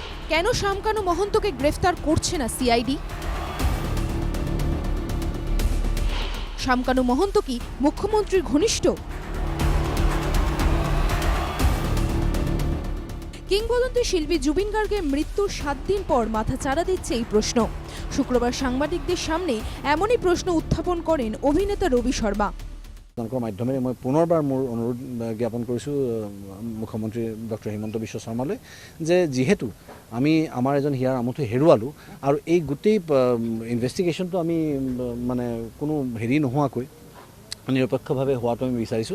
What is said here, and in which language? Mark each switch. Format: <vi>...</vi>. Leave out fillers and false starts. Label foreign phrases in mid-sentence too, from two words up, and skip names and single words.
<bn>কেন শামকানু মহন্তকে গ্রেফতার করছে না সিআইডি? শামকানু মহন্ত কি মুখ্যমন্ত্রীর ঘনিষ্ঠ? কিংবদন্তি শিল্পী জুবিন গার্গের মৃত্যুর 7 দিন পর মাথাচাড়া দিচ্ছে এই প্রশ্ন। শুক্রবার সাংবাদিকদের সামনে এমনই প্রশ্ন উত্থাপন করেন অভিনেতা রবি শর্মা।</bn> <as>মাধ্যমেৰে মই পুনৰবাৰ মোৰ অনুৰোধ জ্ঞাপন কৰিছোঁ মুখ্যমন্ত্ৰী ডক্টৰ হিমন্ত বিশ্ব শৰ্মালৈ যে যিহেতু আমি আমাৰ এজন হিয়াৰ আমঠু হেৰুৱালোঁ আৰু এই গোটেই ইনভেষ্টিগেশ্যনটো আমি মানে কোনো হেৰি নোহোৱাকৈ নিৰপেক্ষভাৱে হোৱাটো আমি বিচাৰিছোঁ।</as>